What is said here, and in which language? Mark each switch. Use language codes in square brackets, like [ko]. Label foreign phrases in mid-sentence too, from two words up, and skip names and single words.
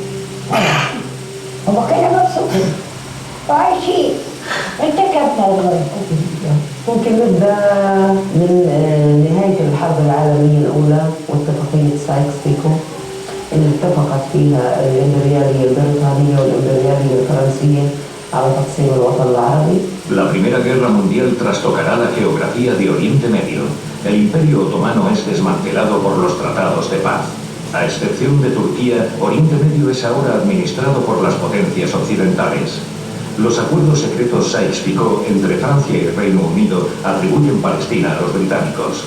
[ar] هم كانوا مبسوطين وعايشين انتكبنا الغرب. ممكن نبدأ من نهاية الحرب العالمية الأولى واتفاقية سايكس-بيكو اللي اتفقت فيها الإمبريالية البريطانية والإمبريالية الفرنسية على تقسيم الوطن العربي. [es] La Primera Guerra Mundial trastocará la geografía de Oriente Medio. El Imperio Otomano es desmantelado por los tratados de paz. A excepción de Turquía, Oriente Medio es ahora administrado por las potencias occidentales. Los acuerdos secretos Sykes-Picot entre Francia y Reino Unido atribuyen Palestina a los británicos.